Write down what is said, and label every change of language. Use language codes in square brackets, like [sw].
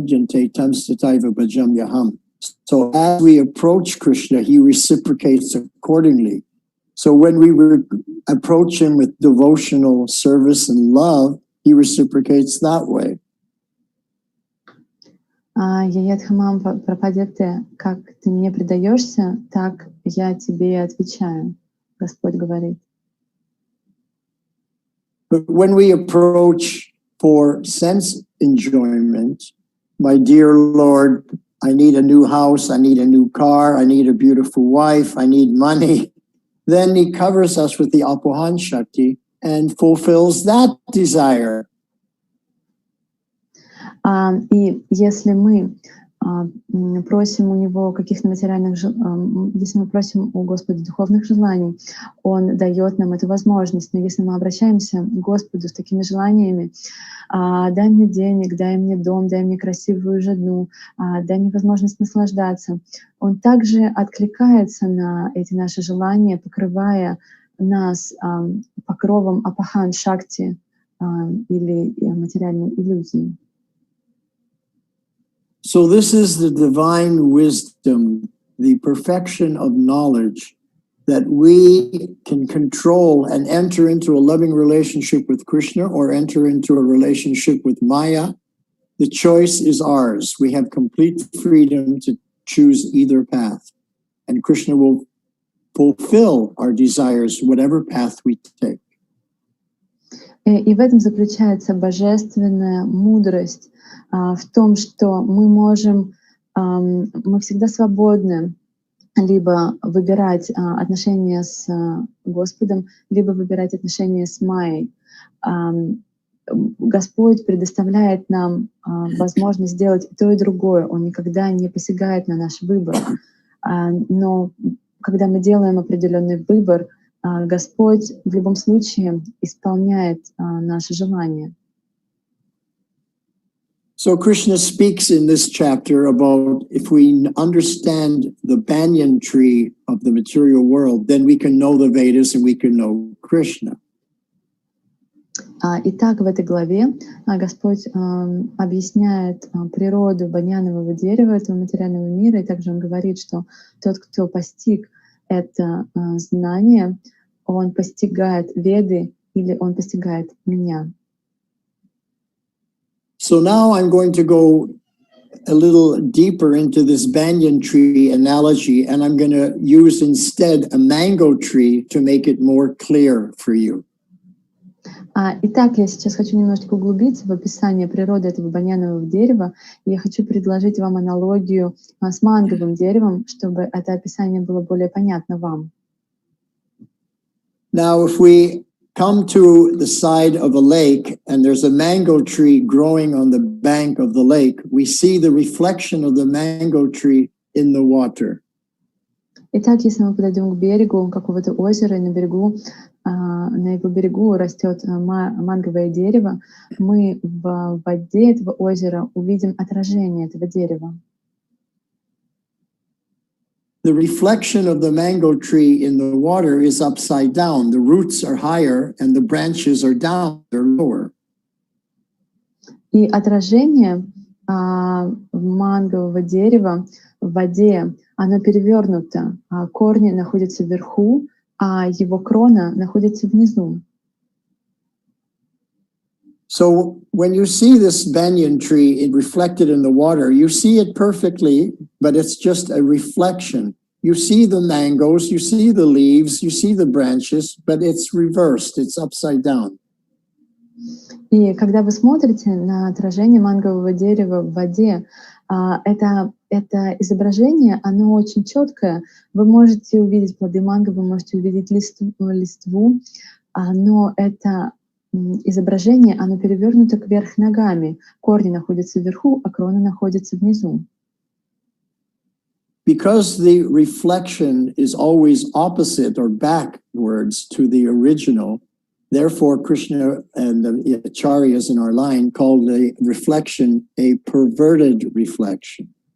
[en] So as we approach Krishna, he reciprocates accordingly. So when we approach him with devotional service and love, he reciprocates that way. [sa] Яядхамам прападете, [ru] как ты мне предаешься, так я тебе отвечаю, Господь говорит. [en] But when we approach for sense enjoyment, my dear Lord, I need a new house, I need a new car, I need a beautiful wife, I need money, then he covers us with the Apohan Shakti, and fulfills that desire. [ru] И если мы просим у Него каких-то материальных, если мы просим у Господа духовных желаний, Он дает нам эту возможность. Но если мы обращаемся к Господу с такими желаниями: дай мне денег, дай мне дом, дай мне красивую жену, дай мне возможность наслаждаться, Он также откликается на эти наши желания, покрывая нас покровом апахан-шакти или материальной иллюзии. [en] So this is the divine wisdom, the perfection of knowledge that we can control and enter into a loving relationship with Krishna or enter into a relationship with Maya. The choice is ours. We have complete freedom to choose either path. And Krishna will fulfill our desires, whatever path we take. [ru] И в этом заключается божественная мудрость, в том, что мы всегда свободны либо выбирать отношения с Господом, либо выбирать отношения с Майей. Господь предоставляет нам возможность сделать и то, и другое. Он никогда не посягает на наш выбор. Но когда мы делаем определенный выбор, Господь в любом случае исполняет наши желания. [en] So Krishna speaks in this chapter about if we understand the banyan tree of the material world, then we can know the Vedas and we can know Krishna. [ru] Итак, в этой главе Господь объясняет природу баньянового дерева, этого материального мира, и также Он говорит, что тот, кто постиг это знание, он постигает Веды или он постигает меня. [en] So now I'm going to go a little deeper into this banyan tree analogy, and I'm going to use instead a mango tree to make it more clear for you. [ru] Итак, я сейчас хочу немножечко углубиться в описание природы этого баньянового дерева. И я хочу предложить вам аналогию с манговым деревом, чтобы это описание было более понятно вам. [en] Now, if we come to the side of a lake and there's a mango tree growing on the bank of the lake, we see the reflection of the mango tree in the water. [ru] Итак, если мы подойдем к берегу какого-то озера, и на его берегу растет манговое дерево, мы в воде этого озера увидим отражение этого дерева. [en] The reflection of the mango tree in the water is upside down. The roots are higher and the branches are down, they're lower. [ru] И отражение мангового дерева в воде, оно перевернуто. Корни находятся вверху, а его крона находится внизу. [en] So when you see this banyan tree reflected in the water, you see it perfectly, but it's just a reflection. You see the mangoes, you see the leaves, you see the branches, but it's reversed, it's upside down. [ru] И когда вы смотрите на отражение мангового дерева в воде, это изображение, оно очень четкое. Вы можете увидеть плоды манго, вы можете увидеть листву, но это изображение, оно перевернуто кверх ногами. Корни находятся вверху, а крона находится внизу. [en] Because the reflection is always opposite or backwards to the original, therefore Krishna and the acharyas in our line called the reflection a perverted reflection.